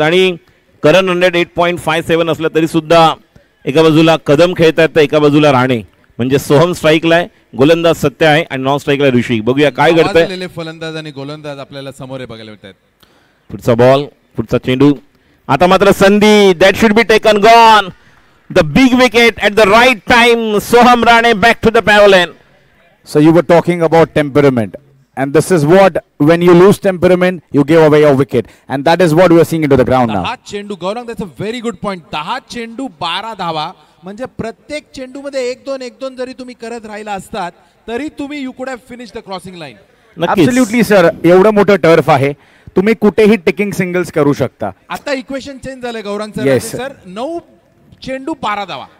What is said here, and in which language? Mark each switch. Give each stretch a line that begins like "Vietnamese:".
Marathi: आणि करंट 108.57 असलं तरी सुद्धा एका बाजूला कदम खेळतात तर एका बाजूला राणे म्हणजे सोहम स्ट्राईकला आहे, गोलंदाज सत्य आहे आणि नॉन स्ट्राईकला ऋषी. बघूया काय घडतंय. फलंदाज आणि गोलंदाज आपल्याला समोर बघायला मिळतात. पुढचा बॉल पुढचा चेंडू आता मात्र संधी
English: That should be taken gone the big wicket at the right time Soham Rane back to the pavilion. So you were talking about temperament, and this is what, when you lose temperament, you give away your wicket, and that is what we are seeing into the ground now.
Marathi: 10 चेंडू
English: Gaurang, that's a very good point.
Marathi: 10 चेंडू 12 धावा, म्हणजे प्रत्येक चेंडू मध्ये 1-2 जरी तुम्ही करत राहिला असतात तरी तुम्ही
English: You could have finish the crossing line. Absolutely sir,
Marathi: एवढं मोठं टर्फ आहे, तुम्ही कुठेही टेकिंग सिंगल्स करू शकता. आता इक्वेशन चेंज झालंय गौरंग सर.
English: Yes,
Marathi: सर 9 चेंडू 12 धावा.